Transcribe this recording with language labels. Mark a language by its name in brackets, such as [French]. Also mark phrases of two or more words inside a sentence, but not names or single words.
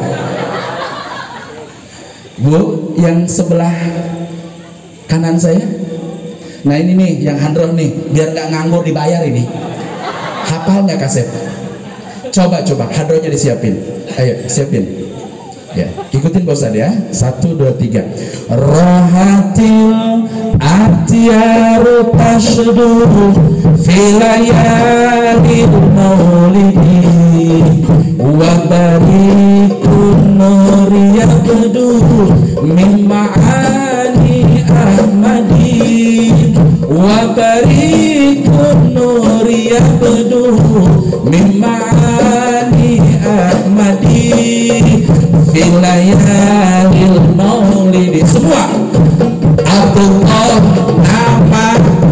[Indonesian] Bu, yang sebelah kanan saya. Nah ini nih, yang handroh nih, biar nggak nganggur dibayar ini. Hafal nggak Kasep? Coba handrohnya disiapin. Ayo siapin. Ya, ikutin Pak Ustadz ya. 1, 2, 3. [Arabic] راحت الأطيار تشدو في ليالي المولد وبارق النور يبدو من معاني أحمد وبارق النور يبدو من معاني أحمد في ليالي المولد. [Indonesian] Semua Abdullah, Ahmad,